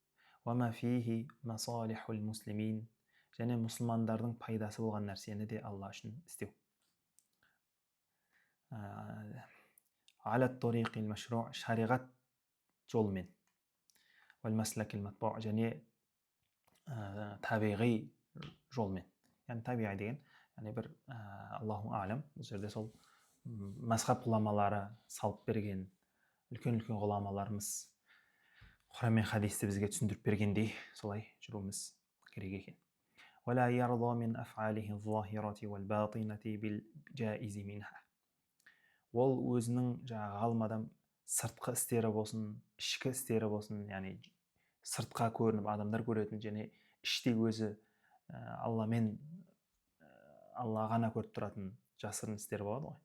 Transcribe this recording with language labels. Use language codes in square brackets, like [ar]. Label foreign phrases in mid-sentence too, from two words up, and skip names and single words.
[kk] Және мұсылмандардың пайдасы болған нәрсені де Алла үшін істеу. Шариғат жолымен. Және табиғи жолмен. Яғни табиғи деген яғни бір [ar] الله أعلم, [kk] бұл жерде сол мазхаб ғұламалары салып берген үлкен ғұламаларымыз Құран мен хадисті бізге түсіндіріп бергендей солай жүруіміз керек екен. [ar] ولا يرضى من أفعاله الظاهرة والباطنة بالجائز منها. [kk] Ол өзінің жаңағы ғалым адам сыртқы істері болсын, ішкі істері болсын, яғни сыртқа көрініп адамдар көретін және іште өзі алла ғана көріп тұратын жасырын істер болады ғой.